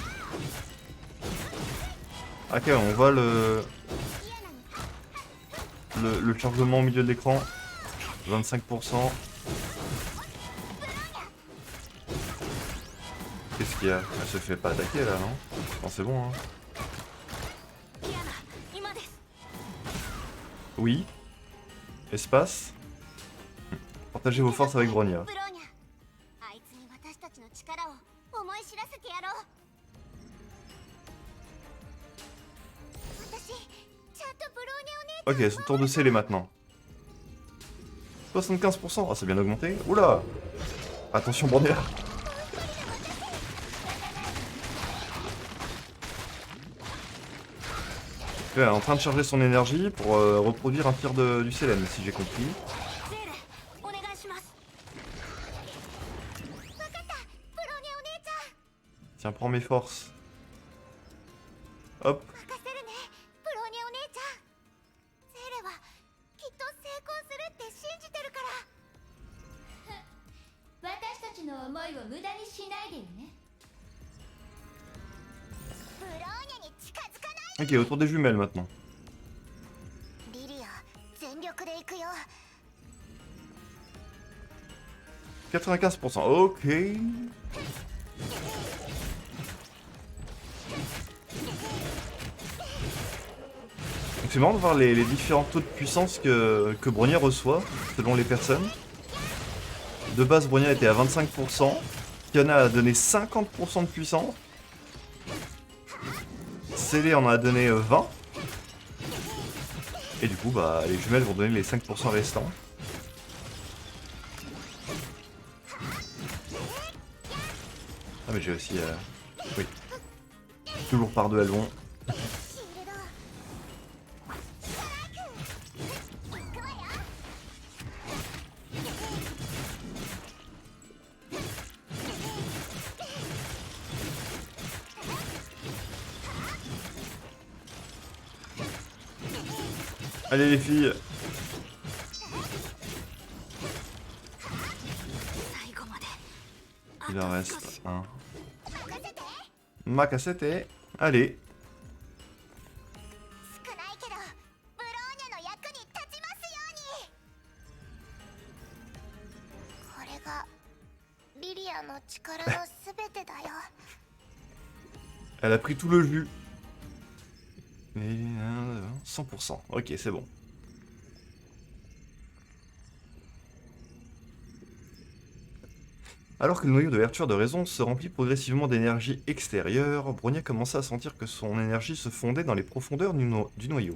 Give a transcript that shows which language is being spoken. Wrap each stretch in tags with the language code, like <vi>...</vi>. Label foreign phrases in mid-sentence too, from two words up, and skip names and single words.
<fr>Ok, on voit le chargement au milieu de l'écran. 25%. Qu'est-ce qu'il y a? Elle se fait pas attaquer là, non? Non, c'est bon, hein.</fr> <ja>キアナ今です</ja> <fr>Oui. Espace. Partagez vos forces avec Bronya.</fr> <ja>ブローニャ、あいつに私たちの力を思い知らせてやろう。私ちゃんとブローニャお姉ちゃん</ja> <fr>Ok, son tour de scellé maintenant. 75%. Ah, c'est bien augmenté. Oula. Attention, Bronya. Elle est en train de charger son énergie pour reproduire un tir du Sélène, si j'ai compris.</fr> <ja>ゼーレお願いします分かった、ブローニャお姉ちゃん</ja> <fr>Tiens, prends mes forces. Hop.</fr> <ja>任せるね、ブローニャお姉ちゃん。ゼーレはきっと成功するって信じてるから。私たちの思いを無駄にしないでよね。ブローニャに近づかない。</ja> <fr>Ok, autour des jumelles maintenant.</fr> <ja>リリア、全力で行くよ。</ja> <fr>95%. Ok. C'est marrant de voir les différents taux de puissance que Bronya reçoit selon les personnes. De base, Bronya était à 25%. Kiana a donné 50% de puissance. Célé en a donné 20. Et du coup, bah, les jumelles vont donner les 5% restants. Ah mais j'ai aussi... Oui. Toujours par deux elles vont.</fr> <ja>シールド。ストライク。行くわよ。</ja> <fr>Allez les filles.</fr> <ja>最後まで</ja> <fr>Il en reste un.</fr> <ja>任せて。</ja> <fr>Macacete. Allez.</fr> <ja>少ないけど、ブローニャの役に立ちますように。これがリリアの力のすべてだよ。</ja> <fr>Elle a pris tout le jus. Et 100%. Ok, c'est bon. Alors que le noyau de Arthur de raison se remplit progressivement d'énergie extérieure, Bronya commença à sentir que son énergie se fondait dans les profondeurs du noyau.</fr>